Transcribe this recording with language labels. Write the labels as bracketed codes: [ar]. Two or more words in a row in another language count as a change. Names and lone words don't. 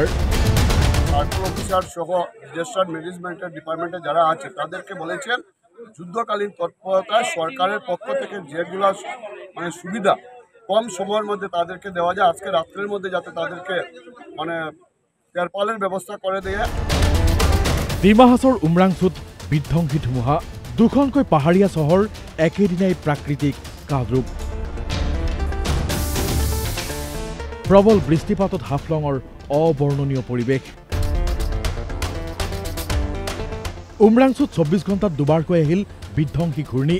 [bn] সার্কেল অফিসার সহ ডিজাস্টার ম্যানেজমেন্টের ডিপার্টমেন্টে যারা আছে তাদেরকে বলেছেন যুদ্ধকালীন তৎপরতায় সরকারের পক্ষ থেকে যেগুলো মানে সুবিধা কম সময়ের মধ্যে তাদেরকে দেওয়া যায়, আজকে রাত্রের মধ্যে যাতে তাদেরকে মানে তেরপালের ব্যবস্থা করে দেয়। [as] ডিমা হাছৰ উমৰাংচুত বিধ্বংসী ধুমুহা। দুখনকৈ পাহাৰীয়া চহৰ একেদিনাই প্ৰাকৃতিক কালৰূপ। প্ৰবল বৃষ্টিপাতত হাফলঙৰ অবৰ্ণনীয় পৰিৱেশ। উমৰাংচুত 24 ঘণ্টাত দুবাৰকৈ আহিল বিধ্বংসী ঘূৰ্ণী।